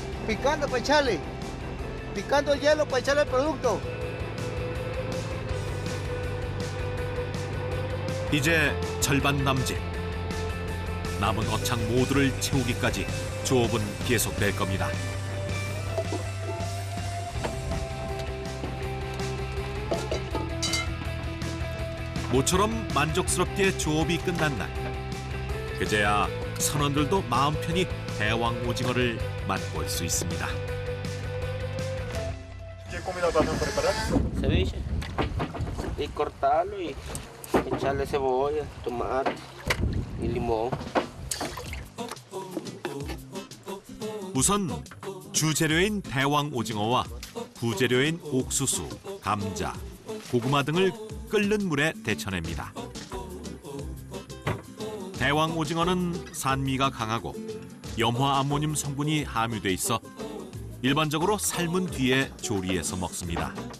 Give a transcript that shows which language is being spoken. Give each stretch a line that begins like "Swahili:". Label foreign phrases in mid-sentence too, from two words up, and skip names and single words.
Spanish: Picando para echarle. Picando el hielo para echarle el producto.
Korean: 이제 절반 남짓. 남은 어창 모두를 채우기까지 조업은 계속될 겁니다. 모처럼 만족스럽게 조업이 끝난 날. 그제야 선원들도 마음 편히 대왕 오징어를 맛볼 수 있습니다.
Spanish: ¿Qué comida vas a preparar? Ceviche. Y cortarlo y echarle cebolla, tomate y limón.
Korean: 우선 주재료인 대왕 오징어와 부재료인 옥수수, 감자, 고구마 등을 끓는 물에 데쳐냅니다. 대왕 오징어는 산미가 강하고 염화 아모늄 성분이 함유돼 있어 일반적으로 삶은 뒤에 조리해서 먹습니다.